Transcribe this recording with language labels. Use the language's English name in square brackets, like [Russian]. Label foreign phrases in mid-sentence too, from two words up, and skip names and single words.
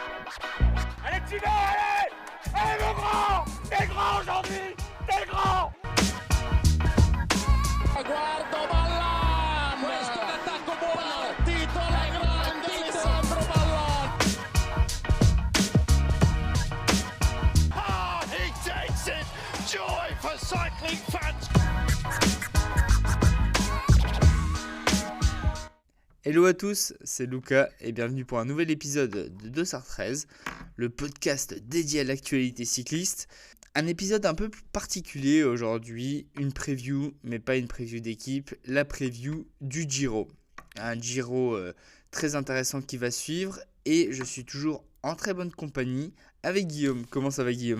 [French] Allez, tu vas, allez! Allez, mon grand! T'es grand aujourd'hui! T'es grand! [Italian] Guardo Ballan, questo è l'attacco buono, partito la grande Alessandro Ballan. [English] Ah, he takes it! Joy for cycling fans! [French] Hello à tous, c'est Luca et bienvenue pour un nouvel épisode de Dossard 13, le podcast dédié à l'actualité cycliste. Un épisode un peu plus particulier aujourd'hui, une preview, mais pas une preview d'équipe, la preview du Giro. Un Giro très intéressant qui va suivre et je suis toujours en très bonne compagnie avec Guillaume. Comment ça va Guillaume ?